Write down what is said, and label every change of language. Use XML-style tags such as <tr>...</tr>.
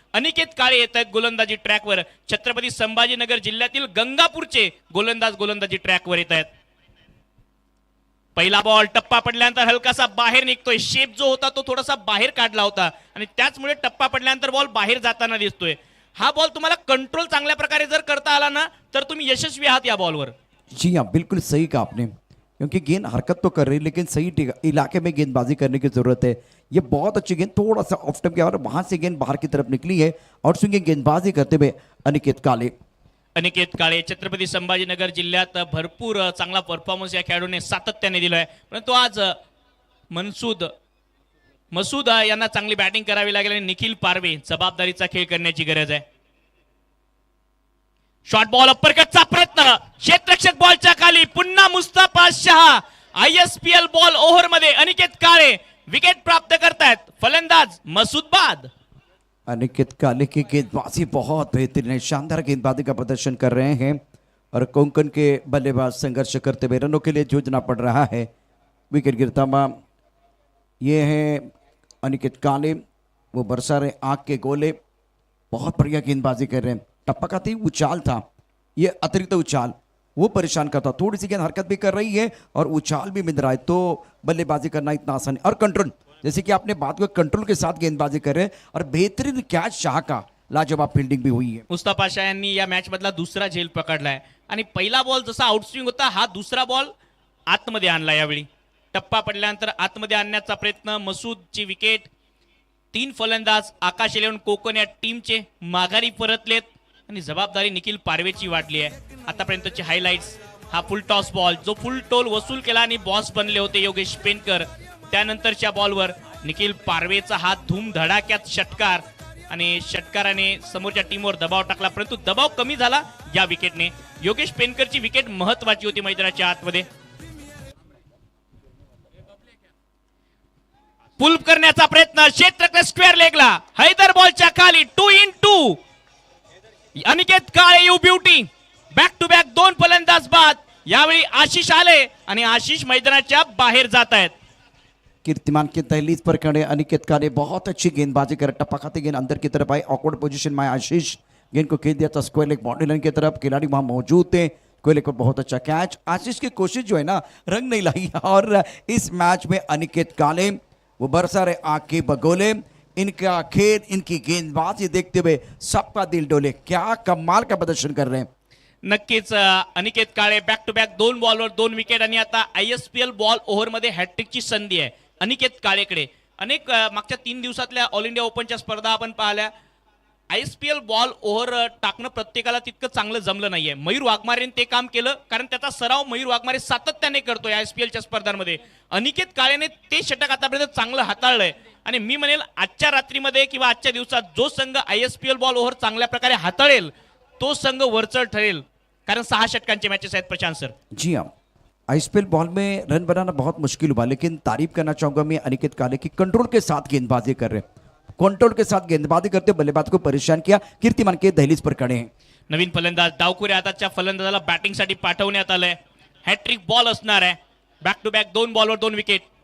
<mr>अनिकेत काळे येत आहेत गोलंदाजी ट्रॅकवर. छत्रपती संभाजीनगर जिल्ह्यातील गंगापूरचे गोलंदाजी ट्रॅकवर येत आहेत. पहिला बॉल टप्पा पडल्यानंतर हलकासा बाहेर निघतोय. शेप जो होता तो थोडासा बाहेर काढला होता आणि त्याचमुळे टप्पा पडल्यानंतर बॉल बाहेर जाताना दिसतोय. हा बॉल तुम्हाला कंट्रोल चांगल्या प्रकारे जर करता आला ना तर तुम्ही यशस्वी आहात या बॉलवर.</mr> <hi>जी हाँ, बिल्कुल सही कहा आपने. क्योंकि गेंद हरकत तो कर रही है लेकिन सही इलाके में गेंदबाजी करने की जरूरत है. ये बहुत अच्छी गेंद थोड़ा सा ऑफ स्टंप किया और वहां से गेंद बाहर की तरफ निकली है. और स्विंगिंग गेंदबाजी करते हुए अनिकेत काळे.</hi> <mr>अनिकेत काळे छत्रपती संभाजीनगर जिल्ह्यात भरपूर चांगला परफॉर्मन्स या खेळाडूने सातत्याने दिलाय. परंतु आज मसूद यांना चांगली बॅटिंग करावी लागेल आणि निखिल पारवे जबाबदारीचा खेळ करण्याची गरज आहे. शॉर्ट बॉल अप्परकटचा प्रयत्न, क्षेत्ररक्षक बॉलच्या खाली. पुन्हा Mustafa Shah. ISPL ball over मध्ये अनिकेत काळे विकेट प्राप्त करतायत. फलंदाज मसूद बाद.</mr> <hi>अनिकेत काले की गेंदबाजी बहुत बेहतरीन है. शानदार गेंदबाजी का प्रदर्शन कर रहे हैं और कोंकण के बल्लेबाज संघर्ष करते हुए रनों के लिए जूझना पड़ रहा है. विकेट गिरता हुआ ये है अनिकेत काले. वो बरसा रहे आंख के गोले. बहुत बढ़िया गेंदबाजी कर रहे हैं. टप्पा का ही उछाल था, ये अतिरिक्त उछाल वो परेशान करता. थोड़ी सी गेंद हरकत भी कर रही है और उछाल भी मिल रहा है, तो बल्लेबाजी करना इतना आसान है. और कंट्रोल, जैसे कि आपने बात को कंट्रोल के साथ गेंदबाजी कर रहे हैं और बेहतरीन कैच शाह का लाजवाब फील्डिंग भी हुई है.</hi> <mr>मुस्तफा शाह यांनी या मॅच मधला दुसरा झेल पकडलाय आणि पहिला बॉल जसा आउटस्विंग होता, हा दुसरा बॉल आतमध्ये आणला. यावेळी टप्पा पडल्यानंतर आतमध्ये आणण्याचा प्रयत्न. मसूदची विकेट. 3 फलंदाज आकाश 11 कोकण या टीमचे माघारी परतलेत आणि जबाबदारी निखिल पारवेची वाढली आहे. आतापर्यंतचे हायलाइट्स. हा फुल टॉस बॉल जो फुल टोल वसूल केला आणि बॉस बनले होते योगेश पेनकर. त्यानंतरच्या बॉलवर निखिल पारवेचा हात धूम धडाक्यात षटकार आणि षटकाराने समोरच्या टीमवर दबाव टाकला, परंतु दबाव कमी झाला या विकेटने. योगेश पेनकरची विकेट महत्वाची होती मैदानाच्या आतमध्ये. पुल करण्याचा प्रयत्न. क्षेत्ररक्षक स्क्वेअर लेगला. हैदर बॉलच्या खाली. 2 in 2. Aniket Kale you beauty. Back to back 2 फलंदाज बाद. यावेळी आशिष आले आणि आशिष मैदानाच्या बाहेर जात आहेत.</mr> <hi>कीर्तिमान की दहलीज पर खड़े अनिकेत काले बहुत अच्छी गेंदबाजी कर. टप्पा खाते गेंद अंदर की तरफ आई. ऑकवर्ड पोजीशन में आशीष गेंद को खेल दिया था स्क्वायर लेग बाउंड्री लाइन की तरफ. खिलाड़ी वहां मौजूद थे. स्क्वायर लेग पर बहुत अच्छा कैच. आशीष की कोशिश जो है ना रंग नहीं लाई. और इस मैच में अनिकेत काले वो बरसा रहे आंख के बगोले. इनका खेल, इनकी गेंदबाजी देखते हुए सबका दिल डोले. क्या कमाल का प्रदर्शन कर रहे हैं.</hi> <mr>नक्कीच अनिकेत काळे बॅक टू बॅक 2 बॉलवर 2 विकेट आणि आता ISPL बॉल ओव्हर मध्ये हॅट्रिकची संधी आहे अनिकेत काळेकडे. अनेक मागच्या 3 दिवसातल्या ऑल इंडिया ओपनच्या स्पर्धा आपण पाहिल्या. ISPL बॉल ओव्हर टाकणं प्रत्येकाला तितकं चांगलं जमलं नाहीये. मयूर वाघमारेने ते काम केलं कारण त्याचा सराव मयूर वाघमारे सातत्याने करतोय ISPLच्या स्पर्धांमध्ये. अनिकेत काळेने ते षटक आतापर्यंत चांगलं हाताळलंय आणि मी म्हणेल आजच्या रात्रीमध्ये किंवा आजच्या दिवसात जो संघ ISPL बॉल ओव्हर चांगल्या प्रकारे हाताळेल तो संघ वरचढ ठरेल, कारण 6 षटकांचे मॅचेस आहेत प्रशांत सर.</mr> <hi>जी हाँ, आईएसपीएल बॉल में रन बनाना बहुत मुश्किल हुआ, लेकिन तारीफ करना चाहूंगा मैं अनिकेत काले की कंट्रोल के साथ गेंदबाजी कर रहे हैं, कंट्रोल के साथ गेंदबाजी करते बल्लेबाज को परेशान किया. कीर्तिमान के दहलीज पर खड़े हैं.</hi> <mr>नवीन फलंदाज डावखुऱ्या हाताच्या फलंदाजाला बॅटिंगसाठी पाठवण्यात आलंय. हॅट्रिक बॉल असणार आहे. Back to back 2 बॉलवर 2 wicket.</mr>